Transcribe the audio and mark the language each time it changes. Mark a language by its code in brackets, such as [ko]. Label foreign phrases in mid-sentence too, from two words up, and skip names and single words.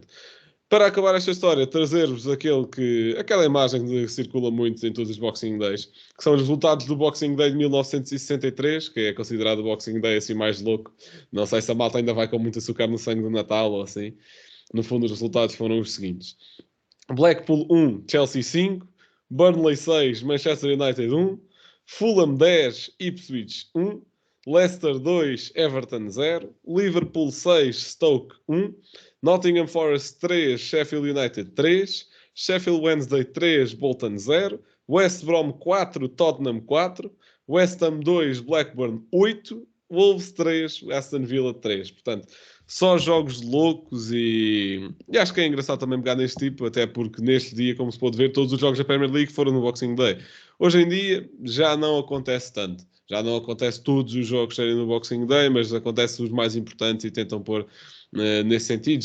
[pt] Para acabar esta história, trazer-vos aquela imagem que circula muito em todos os Boxing Days, que são os resultados do Boxing Day de 1963, que é considerado o Boxing Day assim mais louco. Não sei se a malta ainda vai com muito açúcar no sangue do Natal ou assim. No fundo, os resultados foram os seguintes: Blackpool 1, Chelsea 5, Burnley 6, Manchester United 1, Fulham 10, Ipswich 1, Leicester 2, Everton 0, Liverpool 6, Stoke 1, Nottingham Forest 3, Sheffield United 3, Sheffield Wednesday 3, Bolton 0, West Brom 4, Tottenham 4, West Ham 2, Blackburn 8, Wolves 3, Aston Villa 3. Portanto, só jogos loucos, e acho que é engraçado também pegar neste tipo, até porque neste dia, como se pode ver, todos os jogos da Premier League foram no Boxing Day. Hoje em dia já não acontece tanto. Já não acontece todos os jogos serem no Boxing Day, mas acontece os mais importantes e tentam pôr nesse sentido.